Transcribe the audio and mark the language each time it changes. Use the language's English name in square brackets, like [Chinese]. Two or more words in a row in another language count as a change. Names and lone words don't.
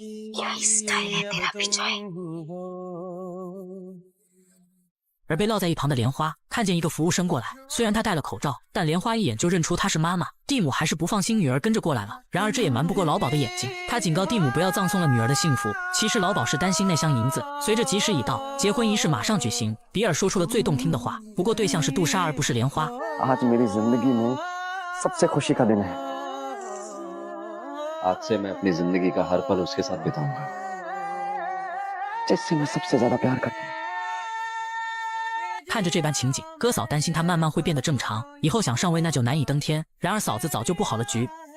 [Chinese] 而被撂在一旁的莲花看见一个服务生过来，虽然他戴了口罩，但莲花一眼就认出她是妈妈。蒂姆还是不放心女儿跟着过来了，然而这也瞒不过老鸨的眼睛，他警告蒂姆不要葬送了女儿的幸福。其实老鸨是担心那箱银子。随着吉时已到，结婚仪式马上举行。比尔说出了最动听的话，不过对象是杜莎而不是莲花。 [Hindi] आज मेरी जिंदगी में सबसे खुशी का दिन है। आज से मैं अपनी जिंदगी का हर पल उसके साथ बिताऊंगा, जिससे मैं सबसे ज्यादा प्यार करता हूँ। [Chinese] 看着这般情景，哥嫂担心他慢慢会变得正常，以后想上位那就难以登天。然而嫂子早就布好了局。